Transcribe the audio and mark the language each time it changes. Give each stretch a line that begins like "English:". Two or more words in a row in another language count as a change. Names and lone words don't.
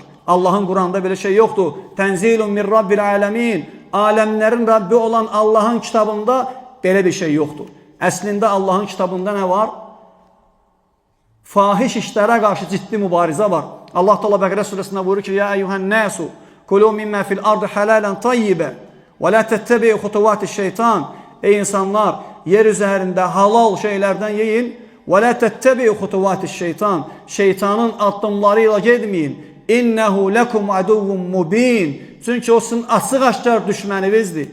Azerbaijani: Allahın Quranda belə şey yoxdur.
Arabic: تنزيل من رب العالمين.
Azerbaijani: Aləmlərin Rabbi olan Allahın kitabında belə bir şey yoxdur. Əslində Allahın kitabında nə var? Fahiş işlərə qarşı ciddi mübarizə var. Allah Teala Bəqərə surəsində buyurur ki:
Arabic: "يا أيها الناس، كلوا مما في الأرض حلالا طيبا ولا تتبعوا خطوات الشيطان."
Azerbaijani: Ey insanlar, yer üzərində halal şeylərdən yeyin.
Arabic: ولا تتبعوا خطوات الشيطان.
Azerbaijani: Şeytanın addımlarıyla getməyin.
Arabic: إنه لكم عدو مبين.
Azerbaijani: Çünki o sizin açıq-aşkar düşməninizdir.